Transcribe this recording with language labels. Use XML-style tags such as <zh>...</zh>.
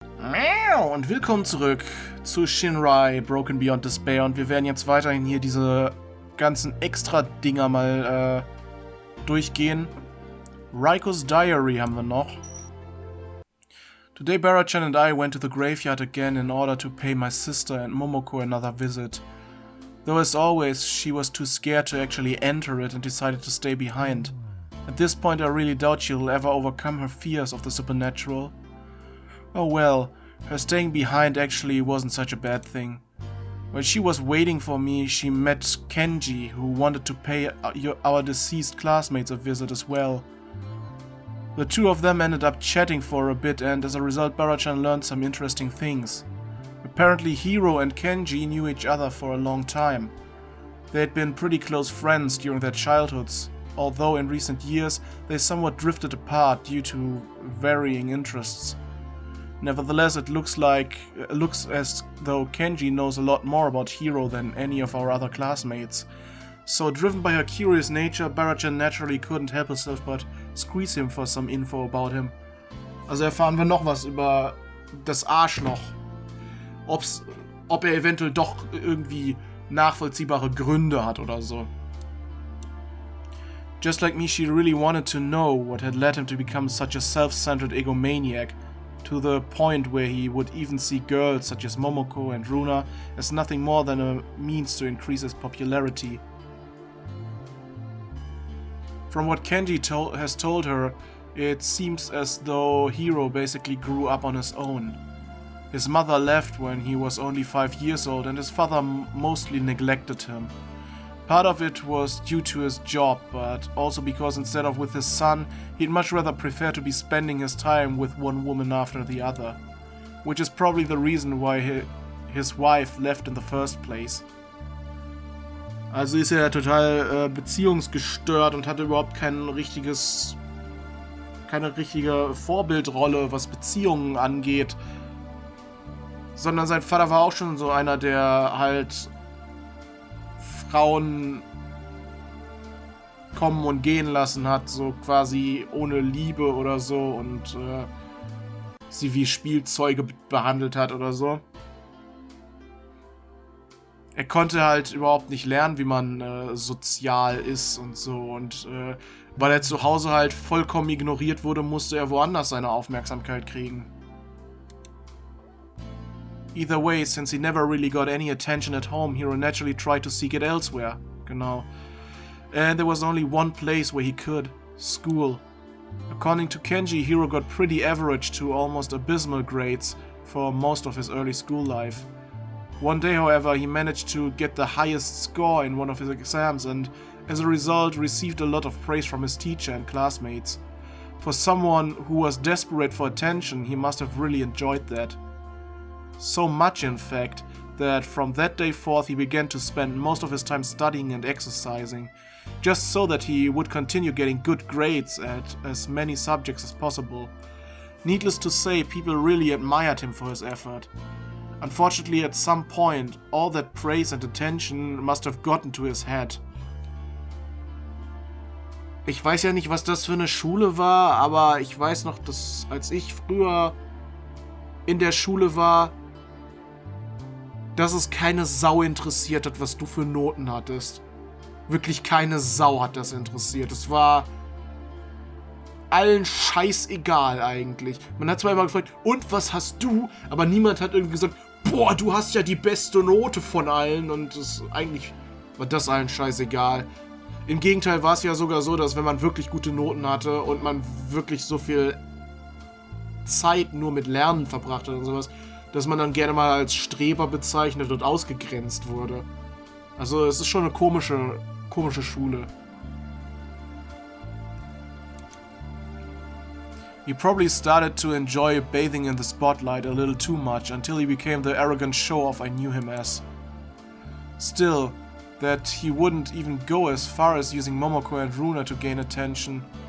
<de>Und willkommen zurück zu Shinrai Broken Beyond Despair und wir werden jetzt weiterhin hier diese ganzen Extra-Dinger mal durchgehen. Raiko's Diary haben wir noch.</de> <en>Today Bara-chan and I went to the graveyard again in order to pay my sister and Momoko another visit. Though as always, she was too scared to actually enter it and decided to stay behind. At this point I really doubt she'll ever overcome her fears of the supernatural. Oh well, her staying behind actually wasn't such a bad thing. While she was waiting for me, she met Kenji, who wanted to pay our deceased classmates a visit as well. The two of them ended up chatting for a bit and as a result Bara-chan learned some interesting things. Apparently Hiro and Kenji knew each other for a long time. They had been pretty close friends during their childhoods, although in recent years they somewhat drifted apart due to varying interests. Nevertheless, it looks as though Kenji knows a lot more about Hiro than any of our other classmates. So, driven by her curious nature, Bara-chan naturally couldn't help herself but squeeze him for some info about him.</en> <de>Also erfahren wir noch was über das Arschloch. Ob er eventuell doch irgendwie nachvollziehbare Gründe hat oder so.</de> <en>Just like me, she really wanted to know what had led him to become such a self-centered egomaniac, to the point where he would even see girls such as Momoko and Runa as nothing more than a means to increase his popularity. From what Kenji has told her, it seems as though Hiro basically grew up on his own. His mother left when he was only 5 years old and his father mostly neglected him. Part of it was due to his job, but also because instead of with his son, he'd much rather prefer to be spending his time with one woman after the other. Which is probably the reason why his wife left in the first place.</en> <de>Also ist er total beziehungsgestört und hatte überhaupt keine richtige Vorbildrolle, was Beziehungen angeht. Sondern sein Vater war auch schon so einer, der halt Frauen kommen und gehen lassen hat, so quasi ohne Liebe oder so und sie wie Spielzeuge behandelt hat oder so. Er konnte halt überhaupt nicht lernen, wie man sozial ist und so und weil er zu Hause halt vollkommen ignoriert wurde, musste er woanders seine Aufmerksamkeit kriegen.</de> <en>Either way, since he never really got any attention at home, Hiro naturally tried to seek it elsewhere.</en> <de>Genau.</de> <en>And there was only one place where he could. School. According to Kenji, Hiro got pretty average to almost abysmal grades for most of his early school life. One day, however, he managed to get the highest score in one of his exams and, as a result, received a lot of praise from his teacher and classmates. For someone who was desperate for attention, he must have really enjoyed that. So much, in fact, that from that day forth he began to spend most of his time studying and exercising, just so that he would continue getting good grades at as many subjects as possible. Needless to say, people really admired him for his effort. Unfortunately, at some point, all that praise and attention must have gotten to his head.</en> <de>Ich weiß ja nicht, was das für eine Schule war, aber ich weiß noch, dass als ich früher in der Schule war, dass es keine Sau interessiert hat, was du für Noten hattest. Wirklich keine Sau hat das interessiert. Es war allen scheißegal eigentlich. Man hat zwar immer gefragt, und was hast du? Aber niemand hat irgendwie gesagt, boah, du hast ja die beste Note von allen. Und eigentlich war das allen scheißegal. Im Gegenteil war es ja sogar so, dass wenn man wirklich gute Noten hatte und man wirklich so viel Zeit nur mit Lernen verbracht hat und sowas, dass man dann gerne mal als Streber bezeichnet und ausgegrenzt wurde. Also es ist schon eine komische Schule.</de> <en>He probably started to enjoy bathing in the spotlight a little too much until he became the arrogant show-off I knew him as. Still, that he wouldn't even go as far as using Momoko and Runa to gain attention.</en>